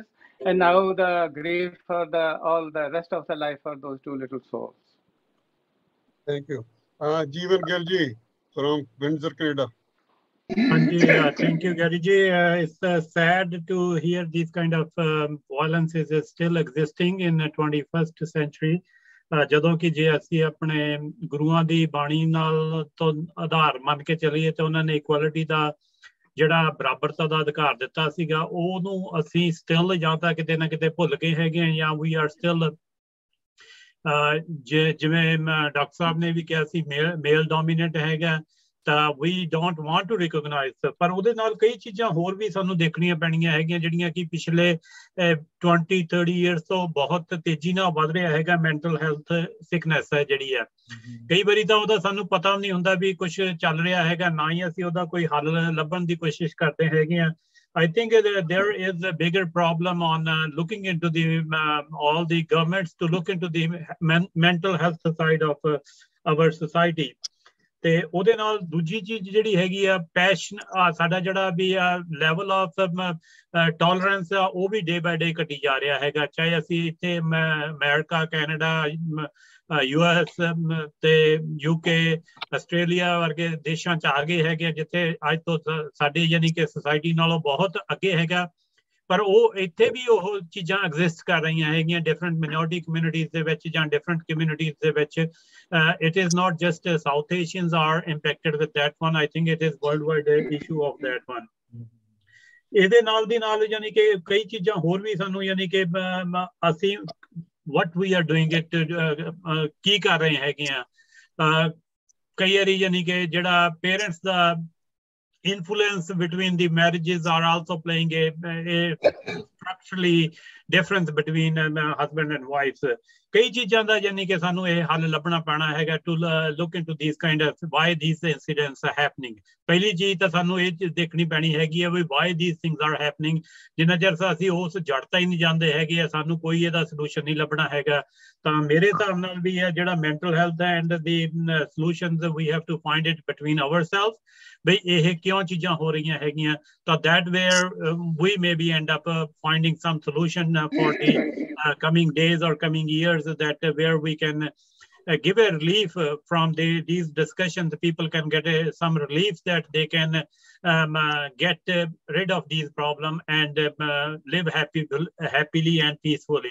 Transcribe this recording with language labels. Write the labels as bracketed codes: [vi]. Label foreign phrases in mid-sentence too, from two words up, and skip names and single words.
[en] And now the grief for all the rest of the life for those 2 little souls. Thank you. Jeevan Gill ji from Windsor, Canada. Thank you, Gary ji. It's sad to hear these kind of violences is still existing in the 21st century. [pa] ਜਦੋਂ ਕਿ ਜੇ ਅਸੀਂ ਆਪਣੇ ਗੁਰੂਆਂ ਦੀ ਬਾਣੀ ਨਾਲ ਤੋਂ ਆਧਾਰ ਮੰਨ ਕੇ ਚੱਲੀਏ ਤਾਂ ਉਹਨਾਂ ਨੇ ਇਕੁਐਲਿਟੀ ਦਾ ਜਿਹੜਾ ਬਰਾਬਰਤਾ ਦਾ ਅਧਿਕਾਰ ਦਿੱਤਾ ਸੀਗਾ ਉਹਨੂੰ ਅਸੀਂ ਸਟਿਲ ਜਾਂ ਤਾਂ ਕਿਤੇ ਨਾ ਕਿਤੇ ਭੁੱਲ ਗਏ ਹੈਗੇ ਆ ਜਾਂ [en] we are still [pa] ਜਿਵੇਂ ਡਾਕਟਰ ਸਾਹਿਬ ਨੇ ਵੀ ਕਿਹਾ ਸੀ [en] male dominate [pa] ਹੈਗਾ ਤਾਂ [en] we don't want to recognize। [pa] ਪਰ ਉਹਦੇ ਨਾਲ ਕਈ ਚੀਜ਼ਾਂ ਹੋਰ ਵੀ ਸਾਨੂੰ ਦੇਖਣੀਆਂ ਪੈਣੀਆਂ ਹੈਗੀਆਂ ਜਿਹੜੀਆਂ ਕਿ ਪਿਛਲੇ 20-30 years ਤੋਂ ਬਹੁਤ ਤੇਜ਼ੀ ਨਾਲ ਵੱਧ ਰਿਹਾ ਹੈਗਾ [en] mental health sickness [pa] ਹੈ ਜਿਹੜੀ ਹੈ। ਕਈ ਵਾਰੀ ਤਾਂ ਉਹਦਾ ਸਾਨੂੰ ਪਤਾ ਨਹੀਂ ਹੁੰਦਾ ਵੀ ਕੁਝ ਚੱਲ ਰਿਹਾ ਹੈਗਾ, ਨਾ ਹੀ ਅਸੀਂ ਉਹਦਾ ਕੋਈ ਹੱਲ ਲੱਭਣ ਦੀ ਕੋਸ਼ਿਸ਼ ਕਰਦੇ ਹੈਗੇ ਆ। [en] I think there is a bigger problem on looking into the all the governments to look into the mental health side of our society। [pa] ਤੇ ਉਹਦੇ ਨਾਲ ਦੂਜੀ ਚੀਜ਼ ਜਿਹੜੀ ਹੈਗੀ ਆ ਪੈਸ਼ਨ, ਸਾਡਾ ਜਿਹੜਾ ਵੀ [en] level of tolerance [pa] ਆ ਉਹ ਵੀ [en] day by day [pa] ਘਟੀ ਜਾ ਰਿਹਾ ਹੈਗਾ। ਚਾਹੇ ਅਸੀਂ ਇੱਥੇ ਅਮਰੀਕਾ, ਕੈਨੇਡਾ, US ਤੇ UK, ਆਸਟ੍ਰੇਲੀਆ ਵਰਗੇ ਦੇਸ਼ਾਂ 'ਚ ਆ ਗਏ ਹੈਗੇ ਜਿੱਥੇ ਅੱਜ ਤੋਂ ਸਾਡੀ ਯਾਨੀ ਕਿ ਸੁਸਾਇਟੀ ਨਾਲੋਂ ਬਹੁਤ ਅੱਗੇ ਹੈਗਾ। ਪਰ ਉਹ ਇੱਥੇ ਵੀ ਉਹ ਚੀਜ਼ਾਂ ਐਗਜ਼ਿਸਟ ਕਰ ਰਹੀਆਂ ਹੈਗੀਆਂ [en] different minority communities [pa] ਦੇ ਵਿੱਚ ਜਾਂ [en] different communities [pa] ਦੇ ਵਿੱਚ। [en] It is not just South Asians are impacted with that one. I think it is worldwide issue of that one। [pa] ਇਹਦੇ ਨਾਲ ਦੀ ਨਾਲ ਯਾਨੀ ਕਿ ਕਈ ਚੀਜ਼ਾਂ ਹੋਰ ਵੀ ਸਾਨੂੰ ਯਾਨੀ ਕਿ ਅਸੀਂ [en] what we are doing it [pa] ਕੀ ਕਰ ਰਹੇ ਹੈਗੇ ਆ। ਕਈ ਵਾਰੀ ਯਾਨੀ ਕਿ ਜਿਹੜਾ ਪੇਰੈਂਟਸ ਦਾ [en] influence between the marriages are also playing a structurally difference between husband and wives। [pa] ਕਈ ਚੀਜ਼ਾਂ ਦਾ ਯਾਨੀ ਕਿ ਸਾਨੂੰ ਇਹ ਹੱਲ ਲੱਭਣਾ ਪੈਣਾ ਹੈਗਾ [en] to look into these kind of why these incidents are happening। [pa] ਪਹਿਲੀ ਚੀਜ਼ ਤਾਂ ਸਾਨੂੰ ਇਹ ਦੇਖਣੀ ਪੈਣੀ ਹੈਗੀ ਹੈ ਵੀ [en] why these things are happening। [pa] ਜਿੰਨਾ ਚਿਰ ਅਸੀਂ ਉਸ ਜੜ ਤਾਂ ਹੀ ਨਹੀਂ ਜਾਂਦੇ ਹੈਗੇ ਆ ਸਾਨੂੰ ਕੋਈ ਇਹਦਾ ਸੋਲੂਸ਼ਨ ਨਹੀਂ ਲੱਭਣਾ ਹੈਗਾ। ਤਾਂ ਮੇਰੇ ਹਿਸਾਬ ਨਾਲ ਵੀ ਹੈ ਜਿਹੜਾ [en] mental health and the solutions we have to find it between ourselves. [pa] ਬਈ ਇਹ ਕਿਉਂ ਚੀਜ਼ਾਂ ਹੋ ਰਹੀਆਂ ਹੈਗੀਆਂ ਤਾਂ [en] that where we maybe end up finding some solution for the coming days or coming years that where we can give a relief from these discussions। People can get some relief that they can get rid of these problems and live happily and peacefully।